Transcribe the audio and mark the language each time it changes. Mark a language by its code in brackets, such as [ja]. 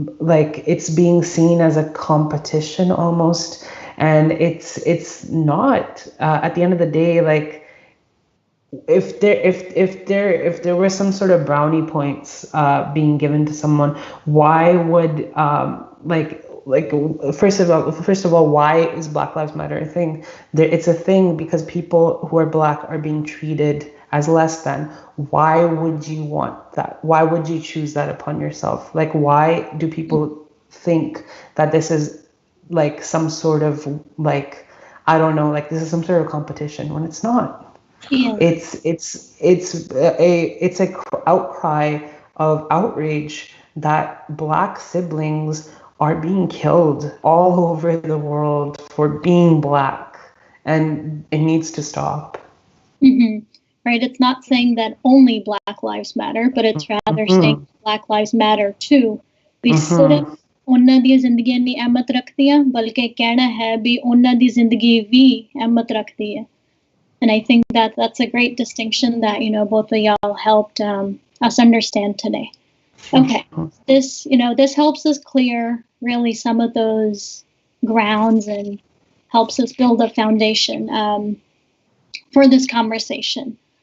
[en] like it's being seen as a competition almost, and it's not at the end of the day like if there were some sort of brownie points being given to someone, why would like first of all why is Black Lives Matter a thing? It's a thing because people who are black are being treated as less than. Why would you want that? Why would you choose that upon yourself? Like why do people think that this is like some sort of like I don't know, like this is some sort of competition when it's not. Yeah. It's a outcry of outrage that black siblings are being killed all over the world for being black, and it needs to stop. Mm-hmm. Right, it's not saying that only Black Lives Matter, but it's rather saying Black Lives Matter too. [pa] ਵੀ ਸਿਰਫ ਉਹਨਾਂ ਦੀਆਂ ਜ਼ਿੰਦਗੀਆਂ ਦੀ ਅਹਿਮਤ ਰੱਖਦੀਆਂ ਬਲਕਿ ਕਹਿਣਾ ਹੈ ਵੀ ਉਹਨਾਂ ਦੀ ਜ਼ਿੰਦਗੀ ਵੀ ਅਹਿਮਤ ਰੱਖਦੀ ਹੈ. [en] And I think that that's a great distinction that, both of y'all helped us understand today. Okay, this helps us clear really some of those grounds and helps us build a foundation for this conversation.